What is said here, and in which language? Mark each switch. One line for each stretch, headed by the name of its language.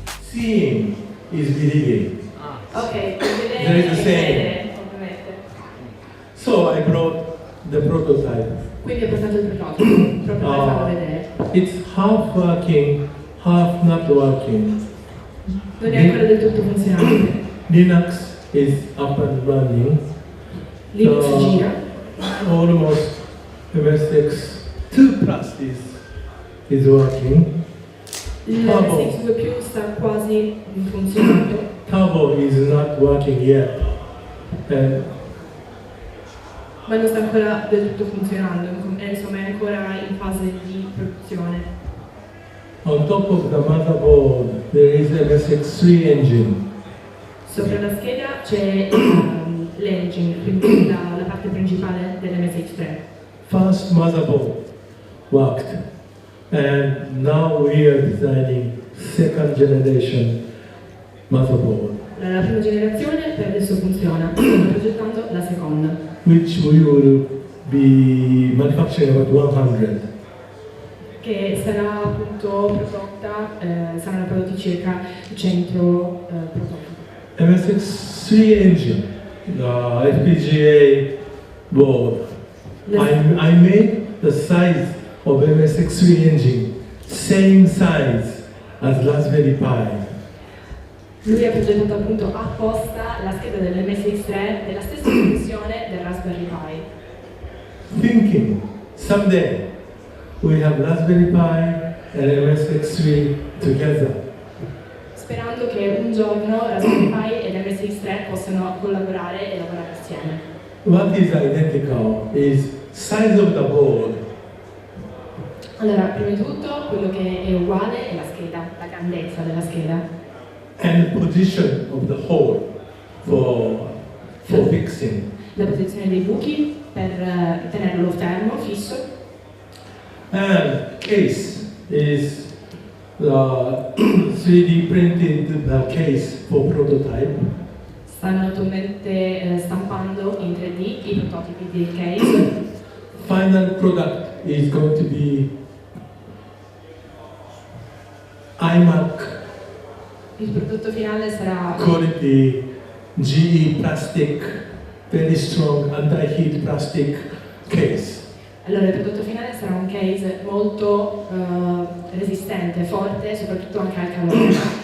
English: Seeing is believing. Ok, There is a saying. So I brought the prototype.
Italian: Quindi ho portato il prototipo, proprio per farlo vedere.
English: It's half working, half not working.
Italian: Non è ancora del tutto funzionante.
English: Linux is up and running.
Italian: Linux gira.
English: Almost MSX 2 plus is working.
Italian: L'MSX 2 più sta quasi funzionando.
English: Turbo is not working yet.
Italian: Ma non sta ancora del tutto funzionando, insomma è ancora in fase di produzione.
English: On top of the motherboard there is MSX3 engine.
Italian: Sopra la scheda c'è l'engine, quindi la parte principale dell'MSX3.
English: First motherboard worked, and now we are designing second generation motherboard,
Italian: La prima generazione per adesso funziona, stiamo progettando la seconda,
English: which we will be manufacturing about 100.
Italian: che sarà appunto prodotta, saranno prodotti circa 100 prototipi.
English: MSX3 engine, the FPGA board. I made the size of MSX3 engine same size as Raspberry Pi.
Italian: Lui ha progettato appunto apposta la scheda dell'MSX3 della stessa dimensione del Raspberry Pi.
English: Thinking someday we have Raspberry Pi and MSX3 together.
Italian: Sperando che un giorno Raspberry Pi e l'MSX3 possano collaborare e lavorare assieme.
English: What is identical is size of the board.
Italian: Allora, prima di tutto, quello che è uguale è la scheda, la grandezza della scheda.
English: And position of the hole for fixing.
Italian: La posizione dei buchi per tenerlo fermo, fisso.
English: And case is the 3D printed case for prototype.
Italian: Stanno attualmente stampando in 3D i prototipi del case.
English: Final product is going to be iMac
Italian: Il prodotto finale sarà
English: quality GE plastic, very strong anti-heat plastic case.
Italian: Allora, il prodotto finale sarà un case molto resistente, forte, soprattutto anche al calore.